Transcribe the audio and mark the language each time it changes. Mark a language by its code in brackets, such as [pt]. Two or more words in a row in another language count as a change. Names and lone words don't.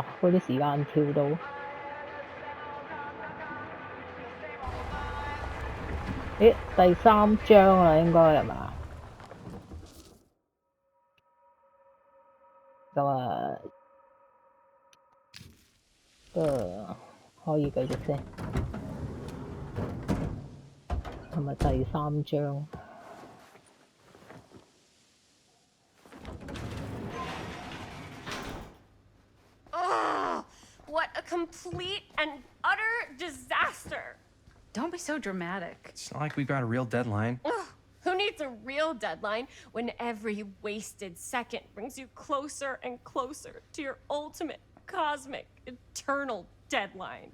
[yue] 嗰啲時間跳到。咦，第3章啦，應該係嘛？咁啊，可以繼續先。係咪第3章？ [en] What a complete and utter disaster! Don't be so dramatic. It's not like we've got a real deadline. Ugh, who needs a real deadline when every wasted second brings you closer and closer to your ultimate, cosmic, eternal deadline?